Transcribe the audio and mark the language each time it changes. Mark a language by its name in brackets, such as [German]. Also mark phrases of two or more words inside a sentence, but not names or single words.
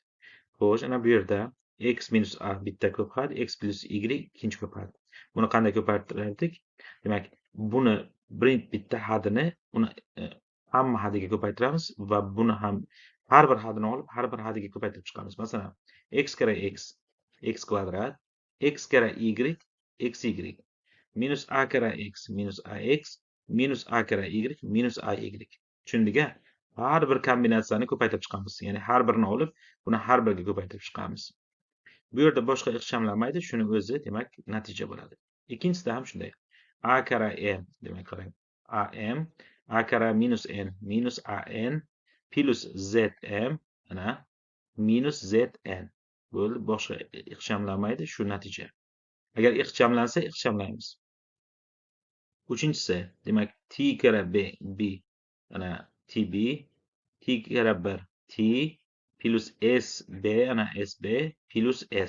[Uzbek] Xo'sh, ana bu yerda x minus a bitta ko'p had, x plus y ikkinchi ko'p had. Buni qanday ko'paytirardik? Demak, buni bitta hadini uni hamma hadiga ko'paytiramiz va buni ham har bir hadini olib, har bir hadiga ko'paytirib chiqamiz. Masalan, x kira x, x kvadrat, x kira y, xy, minus a kira x, minus ax, minus a kira y, minus ay. Tushundik-a? Har bir kombinatsiyani ko'paytirib chiqamiz. Ya'ni har birini olib, buni har biriga ko'paytirib chiqamiz. Bu yerda boshqa ixchamlanmaydi, shuni o'zi, demak, natija bo'ladi. Ikkinchisida ham shunday. A kira n, demak qarang. Am, a kira minus n, minus an plus zm, ana minus zn. Bo'ldi, boshqa ixchamlanmaydi, shu natija. Agar ixchamlansa, ixchamlaymiz. Uchinchisi, demak, t kira b, ana tb, t kira 1 t plus sb, ana sb plus s.